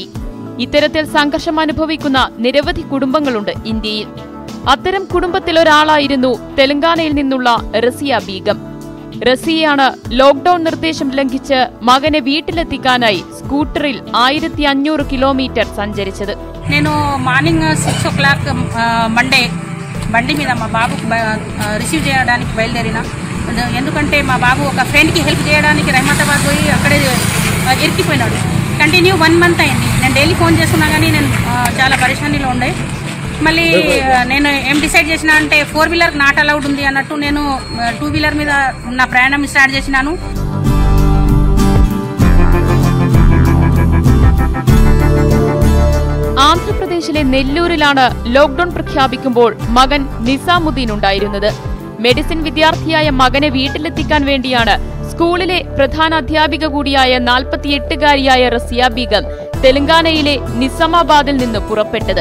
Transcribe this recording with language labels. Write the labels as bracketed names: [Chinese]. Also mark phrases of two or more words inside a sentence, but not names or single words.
[Malayalam] ഇത്തരത്തിൽ സംഘർഷം അനുഭവിക്കുന്ന നിരവധി കുടുംബങ്ങളുണ്ട് ഇന്ത്യയിൽ. അത്തരം കുടുംബത്തിലൊരാളായിരുന്നു തെലങ്കാനയിൽ നിന്നുള്ള റസിയ ബീഗം. റസിയയാണ് ലോക്ക്ഡൌൺ നിർദ്ദേശം ലംഘിച്ച് മകനെ വീട്ടിലെത്തിക്കാനായി സ്കൂട്ടറിൽ 1500 കിലോമീറ്റർ సഞ്ചരിച്ചത്. [Telugu] నేను [English] morning 6 o'clock [Telugu] మండే బండి మీద మా బాబు రిసీవ్ చేయడానికి బయలుదేరిన. ఎందుకంటే మా బాబు ఒక ఫ్రెండ్కి హెల్ప్ చేయడానికి రహమతాబాద్ పోయి అక్కడే ఇరికిపోయినాడు. కంటిన్యూ 1 month అయింది. నేను డైలీ ఫోన్ చేస్తున్నా కానీ నేను చాలా పరేషానీలో ఉండే. మళ్ళీ నేను ఏం డిసైడ్ చేసిన అంటే [English] 4-wheeler not allowed [Telugu] ఉంది అన్నట్టు నేను 2-wheeler మీద నా ప్రయాణం స్టార్ట్ చేసినాను. [Malayalam] ആന്ധ്രാപ്രദേശിലെ നെല്ലൂരിലാണ് ലോക്ക്ഡൌൺ പ്രഖ്യാപിക്കുമ്പോൾ മകൻ നിസാമുദ്ദീൻ ഉണ്ടായിരുന്നത്. മെഡിസിൻ വിദ്യാർത്ഥിയായ മകനെ വീട്ടിലെത്തിക്കാൻ വേണ്ടിയാണ് സ്കൂളിലെ പ്രധാന അധ്യാപിക കൂടിയായ 48-കാരിയായ റസിയ ബീഗം തെലങ്കാനയിലെ നിസാമാബാദിൽ നിന്ന് പുറപ്പെട്ടത്.